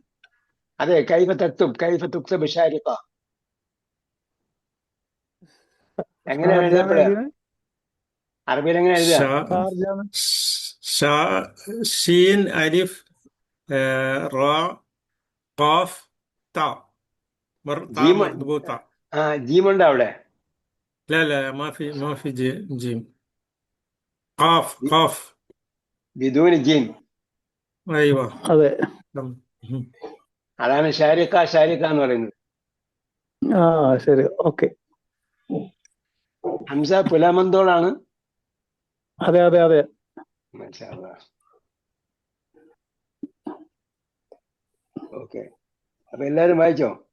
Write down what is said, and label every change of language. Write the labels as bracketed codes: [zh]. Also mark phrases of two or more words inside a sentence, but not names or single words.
[ml] അതെ, [ar] كيف تكتب شارقة [ml] എങ്ങനെയാണ് എഴുതപ്പെടുക? അറബിയിൽ എങ്ങനെ എഴുതുക? [ar] شين ألف راء قاف تاء مربوطة. [ml] ജീമുണ്ട് അവിടെ? [ar] لا لا ما في جيم. قاف بدون جيم. ايوه [ml] അതെ. അതാണ് ഷാരിഖ എന്ന് പറയുന്നത്. ശരി, ഓക്കെ. ഹംസ പുലാമന്തോളാണ്. അതെ അതെ അതെ. ഓക്കെ, അപ്പൊ എല്ലാരും വായിച്ചോ?